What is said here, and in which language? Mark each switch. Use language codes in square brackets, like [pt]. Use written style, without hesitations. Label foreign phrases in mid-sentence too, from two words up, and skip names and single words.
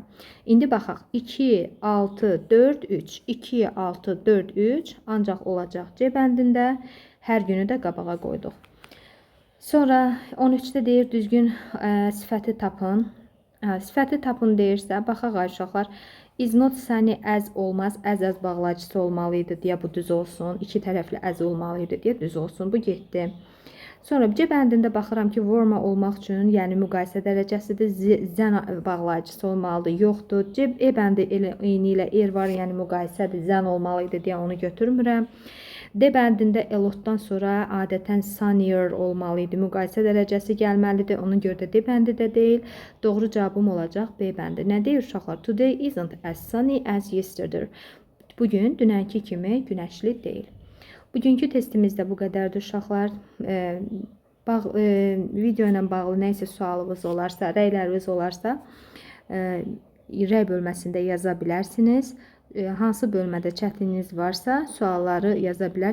[az] İndi baxaq. 2, 6, 4, 3. 2, 6, 4, 3 ancaq olacaq C bəndində. Hər günü də qabağa qoyduq. Sonra 13-də deyir düzgün sifəti tapın. Sifəti tapın deyirsə, baxaq uşaqlar. [en] Is not sunny as [az] olmaz, as bağlacısı olmalıydı deyə bu düz olsun. İki tərəfli as olmalıydı deyə düz olsun. Bu getdi. Sonra C bəndində baxıram ki, warm olmaq üçün, yəni müqayisə dərəcəsidir, zən bağlayıcısı olmalıdır, yoxdur. C bəndi eyni ilə er var, yəni müqayisədir, zən olmalıydı deyə onu götürmürəm. D bəndində elotdan sonra adətən sunnier olmalıydı, müqayisə dərəcəsi gəlməlidir, ona görə də D bəndi də deyil. Doğru cavabım olacaq B bəndi. Nə deyir uşaqlar? [en] Today isn't as sunny as yesterday. [az] Bugün dünənki kimi günəşli deyil. Bugünkü testimizdə bu qədərdir uşaqlar. Video ilə bağlı nə isə sualınız olarsa, rəyləriniz olarsa, rəy bölməsində yaza bilərsiniz. Hansı bölmədə çətinliğiniz varsa, sualları yaza bilərsiniz.